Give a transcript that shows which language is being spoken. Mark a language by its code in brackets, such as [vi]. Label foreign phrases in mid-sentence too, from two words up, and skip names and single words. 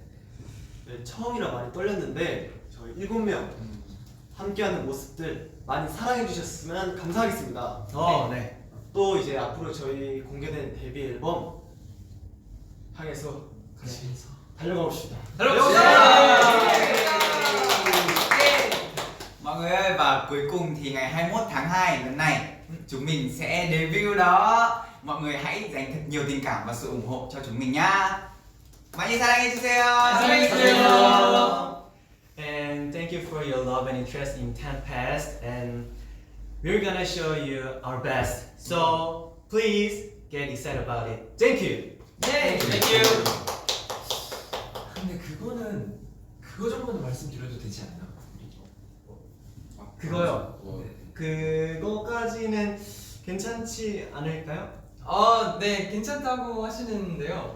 [ko] 네, 처음이라 많이 떨렸는데 저희 7명 함께하는 모습들 많이 사랑해 주셨으면 감사하겠습니다. 네. 또 이제 앞으로 저희 공개된 데뷔 앨범 향해서 같이 달려가 봅시다. [vi] Mọi người ơi, và cuối cùng thì ngày 21 tháng 2 lần này chúng mình sẽ debut đó. Mọi người hãy dành thật nhiều tình cảm và sự ủng hộ cho chúng mình nhá. [ko] 많이 사랑해주세요. [en] And thank you for your love and interest in Tempest, and we're gonna show you our best. So please get excited about it. Thank you. [ko] 네. 근데 그거 정도는 말씀드려도 되지 않나? 그거요. 네. 그거까지는 괜찮지 않을까요? 네, 괜찮다고 하시는데요.